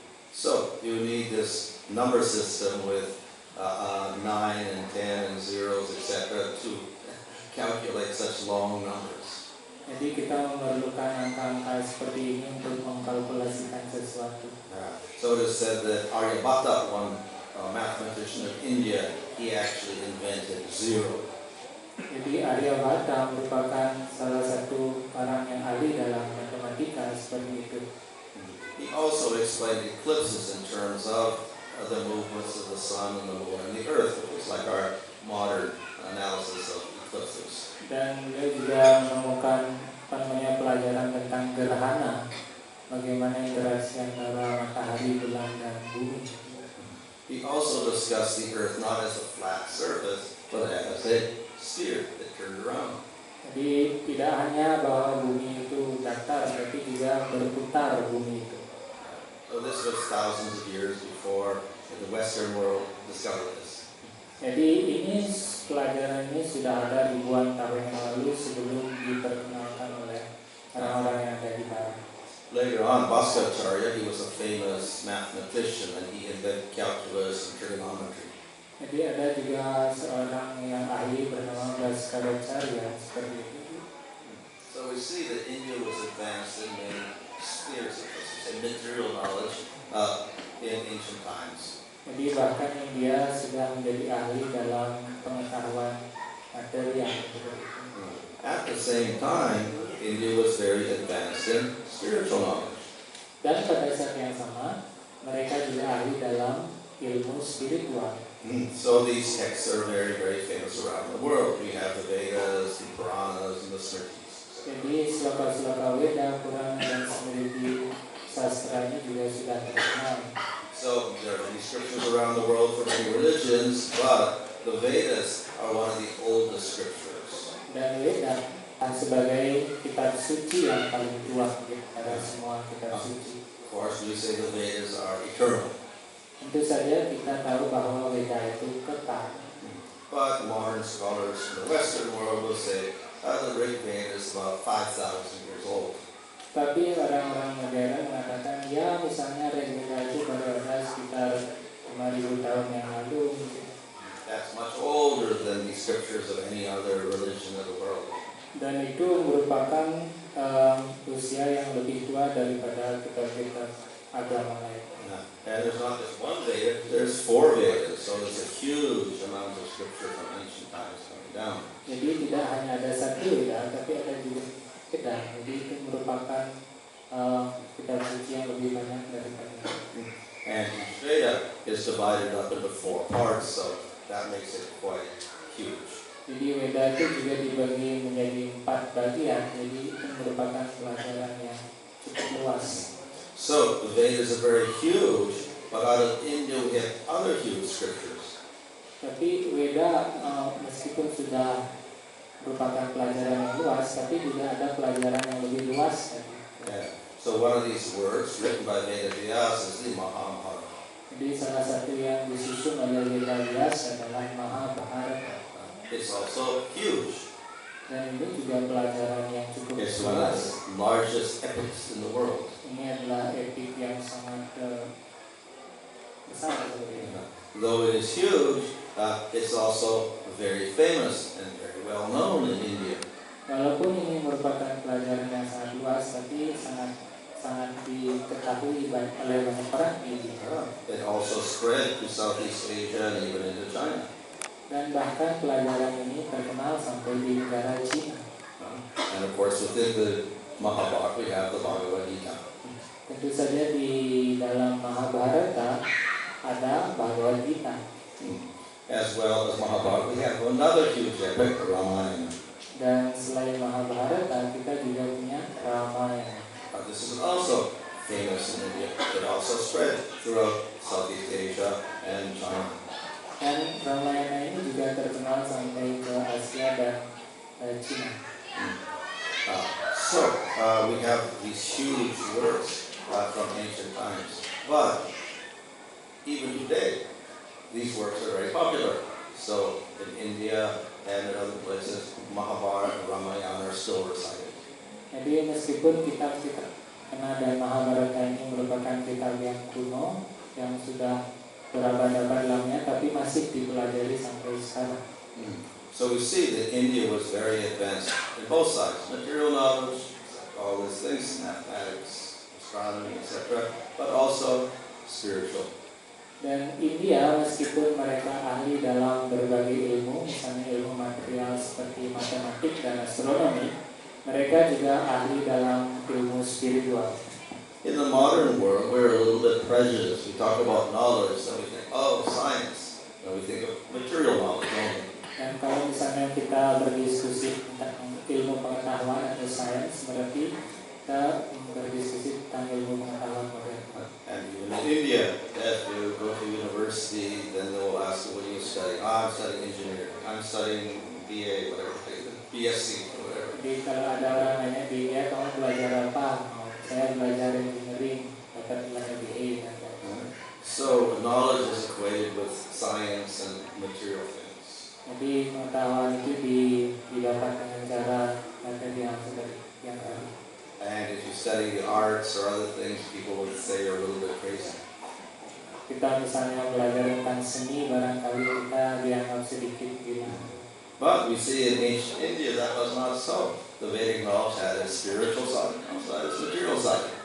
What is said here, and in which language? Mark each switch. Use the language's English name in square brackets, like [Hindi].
[English] So you need this number system with 9 and 10 and zeros, etc., to calculate such long numbers. [Indonesian] Jadi kita memerlukan angka-angka seperti ini untuk mengkalkulasikan sesuatu. [English] So it is said that Aryabhata, one mathematician of India, he actually invented zero. [Indonesian] Jadi Aryabhata merupakan salah satu orang yang ahli dalam matematika seperti itu. [English] He also explained eclipses in terms of the movements of the sun and the moon and the earth, which is like our modern analysis of eclipses. [Indonesian] Dan beliau juga menemukan pelajaran tentang gerhana, bagaimana interaksi antara matahari, bulan, dan bumi. [English] He also discussed the earth not as a flat surface, but as a sphere that turned around. [Indonesian] Jadi tidak hanya bahwa bumi itu datar, tapi juga berputar bumi itu. [English] So this was thousands of years before the Western world discovered this. [Indonesian] Jadi ini pelajaran ini sudah ada ribuan tahun yang lalu sebelum diperkenalkan oleh orang-orang yang ada di barat. [English] Later on, Bhaskacharya, he was a famous mathematician and he invented calculus and trigonometry. [Indonesian] Jadi ada juga seorang yang ahli bernama Bhaskacharya seperti itu. [English] So we see that India was advanced in many spheres of material knowledge in ancient times. [Indonesian] Jadi bahkan India sudah menjadi ahli dalam pengetahuan materi yang seperti itu. [English] At the same time, India was very advanced in spiritual knowledge. [Indonesian] Dan pada saat yang sama, mereka juga ahli dalam ilmu spiritual. [English] So these texts are very, very famous around the world. We have the Vedas, the Puranas, and the Smritis. [Indonesian] Jadi sloka-sloka Weda, Purana, dan Smriti sastranya juga sudah terkenal. [English] So there are many scriptures around the world for many religions, but the Vedas are one of the oldest scriptures. [Indonesian] Dan Weda sebagai kitab suci yang paling tua dari semua kitab suci. [English] Of course, we say the Vedas are eternal. [Indonesian] Tentu saja kita tahu bahwa Weda itu kekal. [English] But modern scholars from the Western world will say the Rig Veda is about 5,000 years old. [Indonesian] Tapi orang-orang modern mengatakan, ya misalnya Rigveda itu baru ada sekitar 5.000 tahun yang lalu. [English] That's much older than the scriptures of any other religion of the world. [Indonesian] Dan itu merupakan usia yang lebih tua daripada kitab-kitab agama lain. [English] And there's not just one Veda, there's 4 Vedas, so there's a huge amount of scripture from ancient times coming down. [Indonesian] Jadi tidak hanya ada satu Veda, tapi ada juga Veda. Jadi itu merupakan kitab suci yang lebih banyak daripada itu. [English] And each Veda is divided up into 4 parts, so that makes it quite huge. [Indonesian] Jadi Veda itu juga dibagi menjadi 4 bagian, jadi itu merupakan pelajaran yang cukup luas. [English] So the Vedas are very huge, but out of India we have other huge scriptures. [Indonesian] Tapi Veda meskipun sudah merupakan pelajaran yang luas, tapi juga ada pelajaran yang lebih luas. [English] Yeah. So one of these words written by Veda Vyasa is the Mahabharata. [Indonesian] Jadi salah satu yang disusun oleh Veda Vyasa adalah Mahabharata. [English] It's also huge. [Indonesian] Dan ini juga pelajaran yang cukup [English] It's one of [Indonesian] luas. [English] the largest epics in the world. [Indonesian] Ini adalah epik yang sangat besar. [English] Though it is huge, it's also very famous and very well known in India. [Indonesian] Walaupun ini merupakan pelajaran yang sangat luas, tapi sangat diketahui oleh banyak orang di India. [English] It also spread to Southeast Asia and even into China. [Indonesian] Dan bahkan pelajaran ini terkenal sampai di negara Cina. [English] And of course, within the Mahabharata, we have the Bhagavad Gita. [Indonesian] Tentu saja di dalam Mahabharata ada Bhagavad Gita. [English] As well as Mahabharata, we have another huge epic, Ramayana. [Indonesian] Dan selain Mahabharata, kita juga punya Ramayana. [English] This is also famous in India. It also spread throughout Southeast Asia and China. [Indonesian] Dan Ramayana ini juga terkenal sampai ke Asia dan Cina. [English] So we have these huge works from ancient times. But even today, these works are very popular. So in India and in other places, Mahabharata and Ramayana are still recited. [Indonesian] Jadi meskipun kitab-kitab Ramayana dan Mahabharata ini merupakan kitab yang kuno, yang sudah berabad-abad lamanya, tapi masih dipelajari sampai sekarang. [English] So we see that India was very advanced in both sides, material knowledge, all these things, mathematics, astronomy, etc., but also spiritual. [Indonesian] Dan India meskipun mereka ahli dalam berbagai ilmu, misalnya ilmu material seperti matematik dan astronomi, mereka juga ahli dalam ilmu spiritual. [English] In the modern world, we're a little bit prejudiced. We talk about knowledge, and we think, oh, science. And we think of material knowledge only. [Indonesian] Dan kalau misalnya kita berdiskusi tentang ilmu pengetahuan atau sains, berarti kita berdiskusi tentang ilmu pengetahuan modern. [English] And even in India, if you go to university, then they will ask you, what do you studying? Oh, I'm studying engineering. I'm studying BA, whatever, BSc, or whatever. [Indonesian] Jadi kalau ada orang nanya di dia kamu belajar apa? Oh, saya belajar engineering, dapat nilai BA. [English] So knowledge is equated with science and material things. [Indonesian] Jadi pengetahuan itu didapat dengan cara material seperti yang tadi. [English] And if you study the arts or other things, people would say you're a little bit crazy. [Indonesian] Kita misalnya belajar tentang seni, barangkali kita dianggap sedikit gila. [English] But we see in ancient India that was not so. The Vedic knowledge had a spiritual side, also had a material side.